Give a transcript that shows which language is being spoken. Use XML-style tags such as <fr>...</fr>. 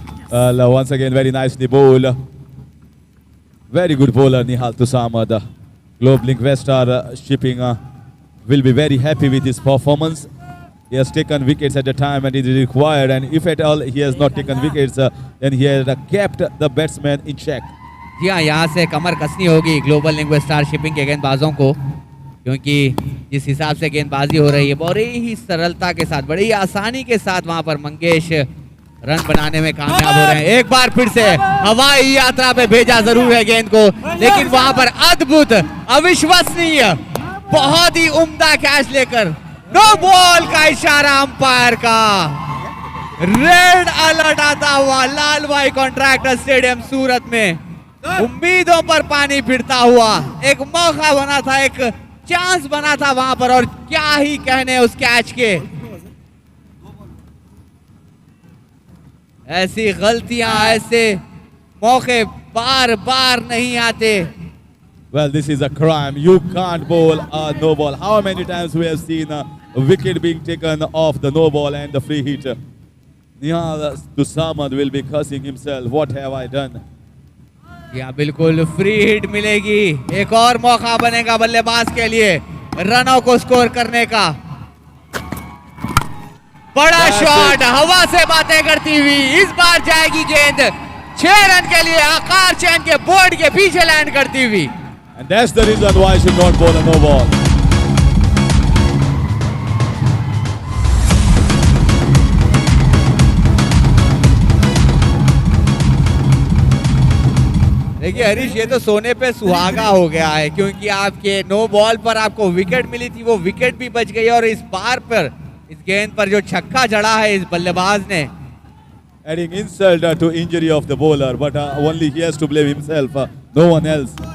<en>Well, once again, very nicely bowled. Very good bowler, Nihal Tusamad. Globe Link West are shipping will be very happy with his performance. He has taken wickets at the time and it is required, and if at all he has not taken wickets, then he has kept the batsman in check.</en> <hi>जी हाँ, यहाँ से कमर कसनी होगी global link star shipping के गेंदबाजों को, क्योंकि जिस हिसाब से गेंदबाजी हो रही है बड़ी ही सरलता के साथ, बड़ी ही आसानी के साथ वहां पर मंगेश रन बनाने में कामयाब हो रहे हैं. एक बार फिर से हवाई यात्रा पे भेजा जरूर है गेंद को, लेकिन वहां पर अद्भुत, अविश्वसनीय, बहुत ही उम्दा कैच लेकर नो बॉल का इशारा अंपायर का. रेड अलर्ट आता हुआ लाल भाई कॉन्ट्रैक्टर स्टेडियम सूरत में. उम्मीदों पर पानी फिरता हुआ एक मौका बना था, एक चांस बना था वहां पर, और क्या ही कहने उस कैच के. ऐसी गलतियां, ऐसे मौके बार बार नहीं आते.</hi> <en>Well, this is a crime. You can't bowl a no ball. How many times we have seen a wicket being taken off the no ball and the free hit? Nihal Tusamad will be cursing himself. What have I done?</en> <hi>या बिल्कुल free hit मिलेगी, एक और मौका बनेगा बल्लेबाज के लिए रनों को स्कोर करने का. बड़ा शॉट हवा से बातें करती हुई, इस बार जाएगी गेंद 6 रन के लिए आकार चैन के बोर्ड के पीछे लैंड करती हुई.</hi> <en>And that's the reason why I should not bowl a no ball.</en> <hi>देखिए हरीश, ये तो सोने पे सुहागा हो गया है, क्योंकि आपके नो बॉल पर आपको विकेट मिली थी, वो विकेट भी बच गई और इस बार पर इस गेंद पर जो छक्का जड़ा है इस बल्लेबाज ने,</hi> <en>Adding insult to injury of the bowler, but only he has to blame himself, no one else.</en>